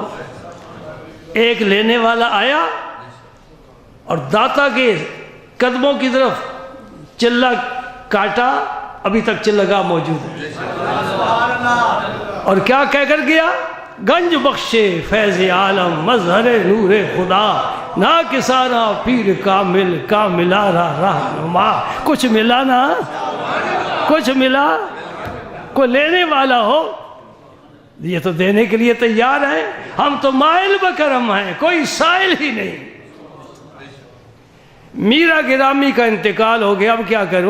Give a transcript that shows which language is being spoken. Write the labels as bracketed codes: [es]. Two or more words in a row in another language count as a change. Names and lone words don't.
[ur] ایک لینے والا آیا اور داتا کے قدموں کی طرف چلہ کاٹا، ابھی تک چلگا موجود ہے، اور کیا کہہ کر گیا؟ [fa] گنج بخشے فیض عالم مظہر نور خدا، نا کسانا پیر کامل کاملا رہنما۔ [ur] کچھ ملا نا؟ کچھ ملا؟ کوئی لینے والا ہو؟ یہ تو دینے کے لیے تیار ہیں، ہم تو مائل بکرم ہیں، کوئی سائل ہی نہیں۔ میرا گرامی کا انتقال ہو گیا، اب کیا کروں؟